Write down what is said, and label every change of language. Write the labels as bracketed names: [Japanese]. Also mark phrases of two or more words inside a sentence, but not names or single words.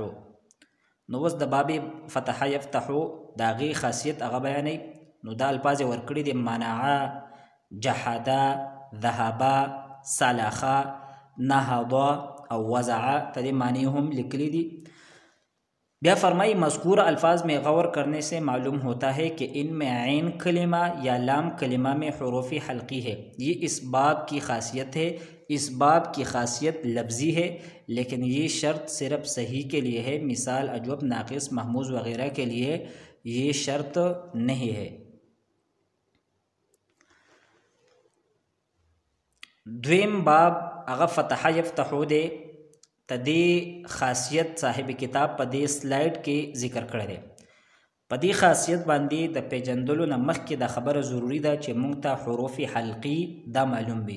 [Pashto] نو اوس د باب فتحا یفتحو د هغې خاصیت هغه بیانوي. نو دا الفاظ یې ورکړي دي منعا، جحدا، ذهبا، سلخا، نهضا او وضعا، ته دې معنی هم لیکلي دي. [Urdu] بیا فرمائی مذکور الفاظ میں غور کرنے سے معلوم ہوتا ہے کہ ان میں عین کلمہ یا لام کلمہ میں حروف حلقی ہے. یہ اس باب کی خاصیت ہے. اس باب کی خاصیت لفظی ہے لیکن یہ شرط صرف صحیح کے لیے ہے، مثال اجوب، ناقص، محموز وغیرہ کے لیے یہ شرط نہیں ہے. [Pashto] دویم باب هغه فتح یفتحو دی. تدې خاصیت صاحب کتاب په دې سلایډ کې ذکر کړی دی. په دې خاصیت باندې د پیژندلو نه مخکې دا خبره ضروری ده چې موږ ته حروف حلقي دا معلوم وي.